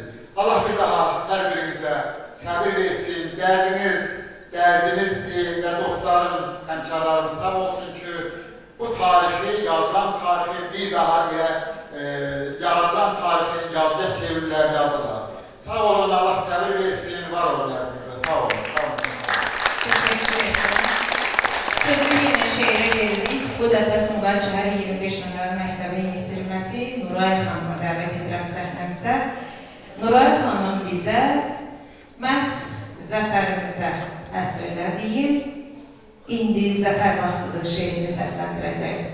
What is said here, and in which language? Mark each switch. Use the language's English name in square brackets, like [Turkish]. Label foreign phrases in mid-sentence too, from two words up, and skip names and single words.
[Azerbaijani] Allah bir daha hər birimizə səbir versin, dərdinizdir və dostlarım, həmkarlarım sağ olsun ki, bu tarixi, yazılan tarixi bir daha ilə yaradılan tarixi yazıya çevirirlər, yazırlar. Sağ olun, Allah səbir versin, var olun hepinize, sağ olun. [Turkish] Teşekkür ederim. Sözü yine şehre geldik. [Azerbaijani] Bu dəfə Sumqayıt şəhəri 25 nömrəli məktəbin yetirilməsi Nuray xanıma dəvət edirəm səhnəmizə. Nuray xanım bizə məhz zəfərimizə əsr elədiyim indi zəfər vaxtıdır şeirini səsləndirəcək.